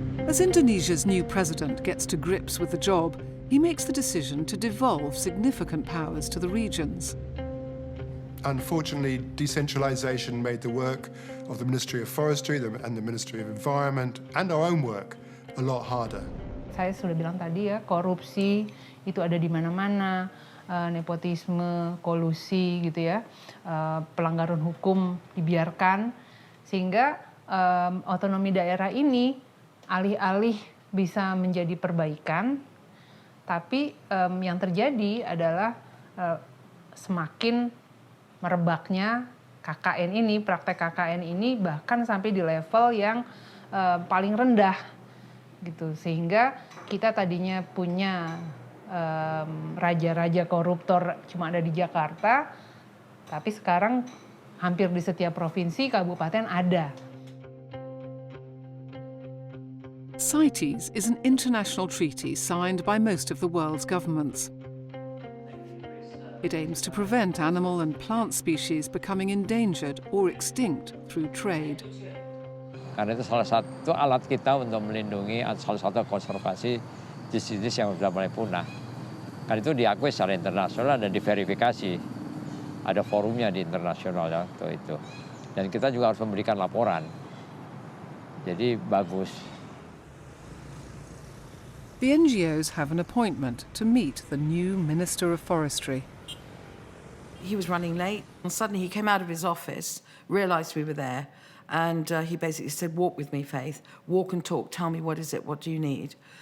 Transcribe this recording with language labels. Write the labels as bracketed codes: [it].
[en] As Indonesia's new president gets to grips with the job, he makes the decision to devolve significant powers to the regions. Unfortunately, decentralisation made the work of the Ministry of Forestry and the Ministry of Environment and our own work a lot harder. [id] Saya sudah bilang tadi ya, korupsi itu ada di mana-mana, nepotisme, kolusi gitu ya, pelanggaran hukum dibiarkan, sehingga otonomi daerah ini alih-alih bisa menjadi perbaikan, tapi yang terjadi adalah semakin merebaknya KKN ini, praktek KKN ini bahkan sampai di level yang paling rendah gitu, sehingga kita tadinya punya raja-raja koruptor cuma ada di Jakarta, tapi sekarang hampir di setiap provinsi, kabupaten ada. [en] CITES is an international treaty signed by most of the world's governments. It aims to prevent animal and plant species becoming endangered or extinct through trade. [id] Karena itu salah satu alat kita untuk melindungi, salah satu konservasi jenis-jenis yang sudah mulai punah. Karena itu diakui secara internasional dan diverifikasi. Ada forumnya di internasional ya, itu. Dan kita juga harus memberikan laporan. Jadi bagus. [en] The NGOs have an appointment to meet the new Minister of Forestry. He was running late, and suddenly he came out of his office, realised we were there, and he basically said, "Walk with me, Faith. Walk and talk. Tell me what is it? What do you need?"